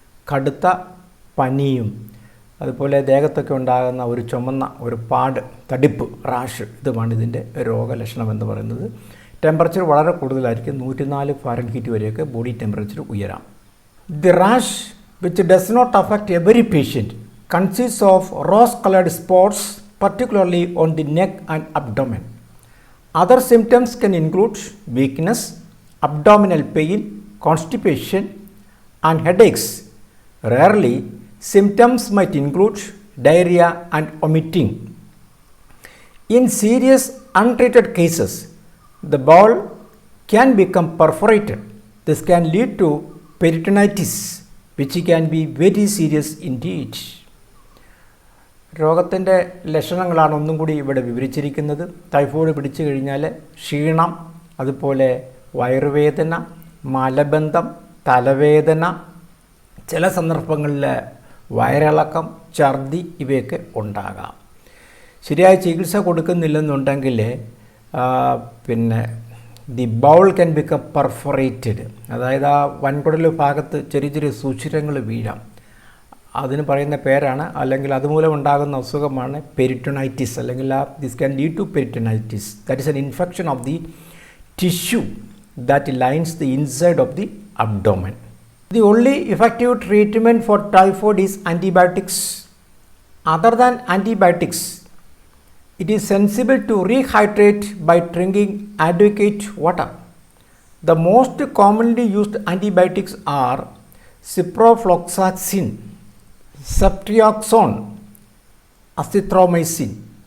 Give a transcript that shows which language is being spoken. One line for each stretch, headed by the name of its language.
Malayalam: കടുത്ത പനിയും അതുപോലെ ദേഹത്തൊക്കെ ഉണ്ടാകുന്ന ഒരു ചുമന്ന ഒരു പാട്, തടിപ്പ്, റാഷ്, ഇതുമാണ് ഇതിൻ്റെ രോഗലക്ഷണം എന്ന് പറയുന്നത്. ടെമ്പറേച്ചർ വളരെ കൂടുതലായിരിക്കും, 104 ഫാരൻഹീറ്റ് വരെയൊക്കെ body temperature ഉയരാം.
English: The rash which does not affect every patient consist of rose coloured spots particularly on the neck and abdomen. Other symptoms can include weakness, abdominal pain, constipation, and headaches. Rarely, symptoms might include diarrhea and vomiting. In serious untreated cases, the bowel can become perforated. This can lead to peritonitis, which can be very serious indeed.
Malayalam: രോഗത്തിൻ്റെ ലക്ഷണങ്ങളാണ് ഒന്നും കൂടി ഇവിടെ വിവരിച്ചിരിക്കുന്നത്. Typhoid പിടിച്ചു കഴിഞ്ഞാൽ ക്ഷീണം, അതുപോലെ വയറുവേദന, മലബന്ധം, തലവേദന, ചില സന്ദർഭങ്ങളിൽ വയറിളക്കം, ഛർദി ഇവയൊക്കെ ഉണ്ടാകാം. ശരിയായ ചികിത്സ കൊടുക്കുന്നില്ലെന്നുണ്ടെങ്കിൽ പിന്നെ
English: the bowel can become perforated,
Malayalam: അതായത് ആ വൻകുടൽ ഭാഗത്ത് ചെറിയ ചെറിയ സുഷിരങ്ങൾ വീഴാം. അതിന് പറയുന്ന പേരാണ്, അല്ലെങ്കിൽ അതുമൂലം ഉണ്ടാകുന്ന അസുഖമാണ് പെരിറ്റോണൈറ്റിസ്, അല്ലെങ്കിൽ
English: This can lead to peritonitis. That is an infection of the tissue that lines the inside of the abdomen. The only effective treatment for typhoid is antibiotics. Other than antibiotics, it is sensible to rehydrate by drinking adequate water. The most commonly used antibiotics are ciprofloxacin, ceftriaxone, azithromycin.